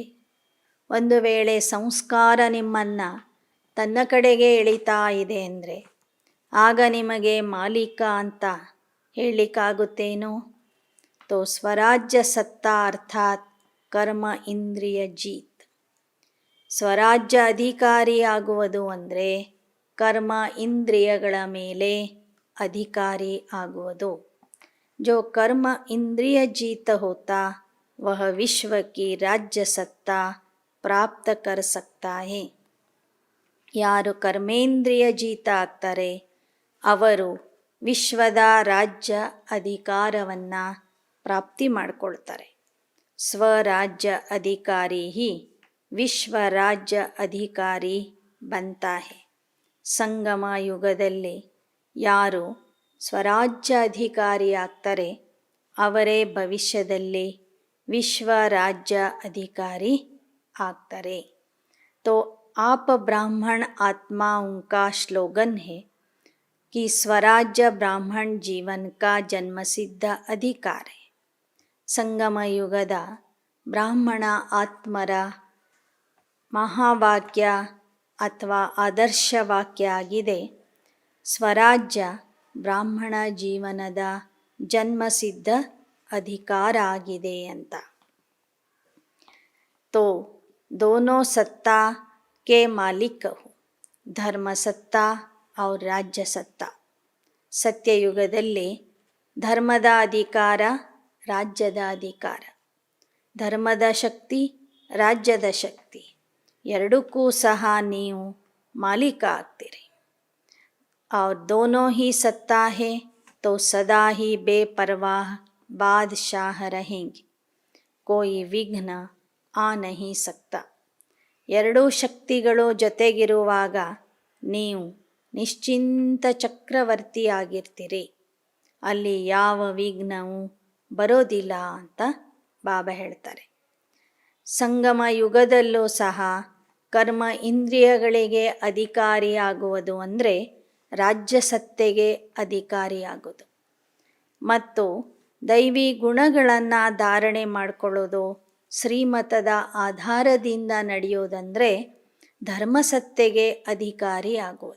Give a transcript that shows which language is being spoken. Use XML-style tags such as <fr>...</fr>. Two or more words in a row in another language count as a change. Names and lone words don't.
<kn>ಒಂದು ವೇಳೆ ಸಂಸ್ಕಾರ ನಿಮ್ಮನ್ನು ತನ್ನ ಕಡೆಗೆ ಎಳಿತಾ ಇದೆ ಅಂದರೆ ಆಗ ನಿಮಗೆ ಮಾಲೀಕ ಅಂತ ಹೇಳಲಿಕ್ಕಾಗುತ್ತೇನೋ?</kn> <hi>तो स्वराज्य सत्ता अर्थात् कर्म इंद्रिय जीत.</hi> <kn>ಸ್ವರಾಜ್ಯ ಅಧಿಕಾರಿಯಾಗುವುದು ಅಂದರೆ ಕರ್ಮ ಇಂದ್ರಿಯಗಳ ಮೇಲೆ ಅಧಿಕಾರಿ ಆಗುವುದು.</kn> <hi>जो कर्म इंद्रिय जीत होता वह विश्व की राज्य सत्ता प्राप्त कर सकता है.</hi> <kn>ಯಾರು ಕರ್ಮೇಂದ್ರಿಯ ಜೀತ ಆಗ್ತಾರೆ ಅವರು ವಿಶ್ವದ ರಾಜ್ಯ ಅಧಿಕಾರವನ್ನು ಪ್ರಾಪ್ತಿ ಮಾಡಿಕೊಳ್ತಾರೆ.</kn> <hi>स्वराज्य अधिकारी ही विश्व राज्य अधिकारी बनता है.</hi> <kn>ಸಂಗಮ ಯುಗದಲ್ಲಿ ಯಾರು ಸ್ವರಾಜ್ಯ ಅಧಿಕಾರಿ ಆಗ್ತಾರೆ ಅವರೇ ಭವಿಷ್ಯದಲ್ಲಿ ವಿಶ್ವ ರಾಜ್ಯ ಅಧಿಕಾರಿ ಆಗ್ತಾರೆ.</kn> <hi>तो आप ब्राह्मण आत्मा उनका स्लोगन है कि स्वराज्य ब्राह्मण जीवन का जन्मसिद्ध अधिकार है.</hi> <kn>ಸಂಗಮ ಯುಗದ ಬ್ರಾಹ್ಮಣ ಆತ್ಮರ ಮಹಾವಾಕ್ಯ ಅಥವಾ ಆದರ್ಶವಾಕ್ಯ ಆಗಿದೆ, ಸ್ವರಾಜ್ಯ ಬ್ರಾಹ್ಮಣ ಜೀವನದ ಜನ್ಮಸಿದ್ಧ ಅಧಿಕಾರ ಆಗಿದೆ ಅಂತ.</kn> <hi>तो दोनों सत्ता के मालिक हो, धर्म सत्ता और राज्य सत्ता.</hi> <kn>ಸತ್ಯಯುಗದಲ್ಲಿ ಧರ್ಮದ ಅಧಿಕಾರ, ರಾಜ್ಯದ ಅಧಿಕಾರ. ಧರ್ಮದ ಶಕ್ತಿ, ರಾಜ್ಯದ ಶಕ್ತಿ ಎರಡಕ್ಕೂ ಸಹ ನೀವು ಮಾಲೀಕ ಆಗ್ತೀರಿ.</kn> <hi>और दोनों ही सत्ता है तो सदा ही बेपरवाह बादशाह रहेंगे, कोई विघ्न आ नहीं सकता.</hi> <kn>ಎರಡೂ ಶಕ್ತಿಗಳು ಜೊತೆಗಿರುವಾಗ ನೀವು ನಿಶ್ಚಿಂತ ಚಕ್ರವರ್ತಿಯಾಗಿರ್ತೀರಿ. ಅಲ್ಲಿ ಯಾವ ವಿಘ್ನವೂ ಬರೋದಿಲ್ಲ ಅಂತ ಬಾಬಾ ಹೇಳ್ತಾರೆ. ಸಂಗಮ ಯುಗದಲ್ಲೂ ಸಹ ಕರ್ಮ ಇಂದ್ರಿಯಗಳಿಗೆ ಅಧಿಕಾರಿಯಾಗುವುದು ಅಂದರೆ ರಾಜ್ಯ ಸತ್ತೆಗೆ ಅಧಿಕಾರಿಯಾಗೋದು ಮತ್ತು ದೈವಿ ಗುಣಗಳನ್ನು ಧಾರಣೆ ಮಾಡಿಕೊಳ್ಳೋದು, ಶ್ರೀಮತದ ಆಧಾರದಿಂದ ನಡೆಯೋದಂದರೆ ಧರ್ಮಸತ್ತೆಗೆ ಅಧಿಕಾರಿ ಆಗುವುದು.</kn>